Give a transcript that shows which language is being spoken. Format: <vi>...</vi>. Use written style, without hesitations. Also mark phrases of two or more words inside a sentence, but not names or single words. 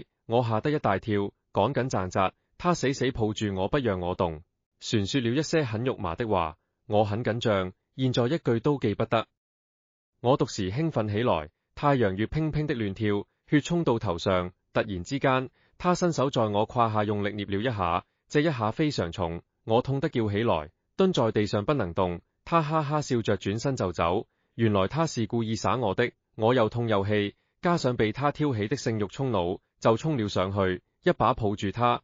<zh>我嚇得一大跳，趕緊掙扎，她死死抱住我不讓我動。船說了一些很肉麻的話，我很緊張，現在一句都記不得。我獨時興奮起來，太陽穴乒乒的亂跳，血衝到頭上，突然之間，她伸手在我胯下用力捏了一下，這一下非常重，我痛得叫起來，蹲在地上不能動。她哈哈笑着轉身就走，原來她是故意耍我的。我又痛又氣，加上被她挑起的性慾衝腦，就衝了上去，一把抱住她。</zh>